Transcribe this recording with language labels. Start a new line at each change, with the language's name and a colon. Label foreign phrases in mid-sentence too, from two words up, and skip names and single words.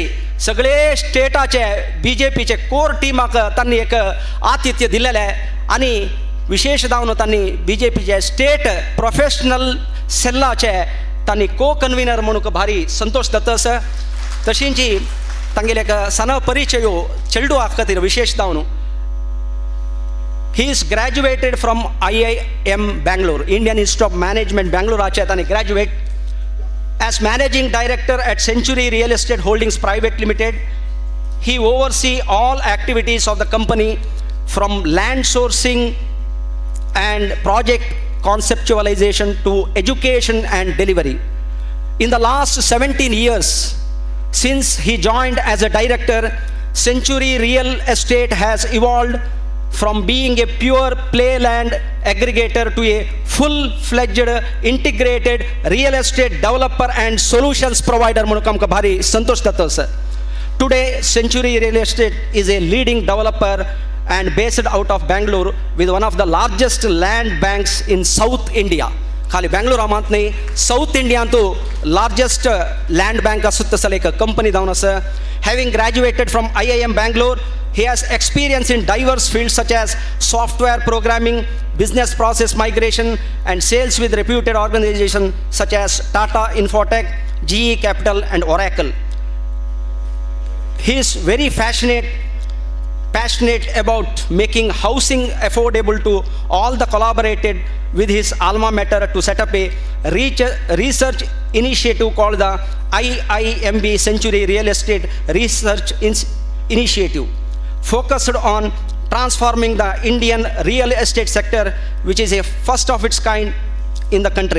Konkani: सगळे स्टेटाचे BJPचे कोर टिमाक तांणी एक आतिथ्य दिलेलें आनी विशेश जावन तांणी BJPचे
English: State Professional
Konkani: सेल्लाचे तांणी
English: co convener
Konkani: म्हणून भारी संतोष दत्तस तशींची तांगेले एक सन परिचय चेडू खातीर विशेश जावन
English: He is graduated from IIM Bangalore, Indian Institute of Management, Bangalore. Achetani graduate as managing director at Century Real Estate Holdings Private Limited. He oversees all activities of the company from land sourcing and project conceptualization to education and delivery. In the last 17 years, since he joined as a director, Century Real Estate has evolved from being a pure play land aggregator to a full-fledged integrated real estate developer and solutions provider
Konkani: म्हणून आमकां भारी संतोष जाता सर
English: Today Century Real Estate is a leading developer and based out of Bangalore with one of the largest land banks in South India.
Konkani: खाली बेंगळूर मात न्ही साउथ इंडियांतू
English: largest land bank
Konkani: आसा तसले एक कंपनी जावन आसा
English: having graduated from IIM Bangalore. He has experience in diverse fields such as software programming, business process migration, and sales with reputed organizations such as Tata Infotech, GE Capital, and Oracle. He is very passionate about making housing affordable to all the collaborated with his alma mater to set up a research initiative called the IIMB Century Real Estate Research Initiative, focused on transforming the Indian real estate sector, which is a first of its kind in the country.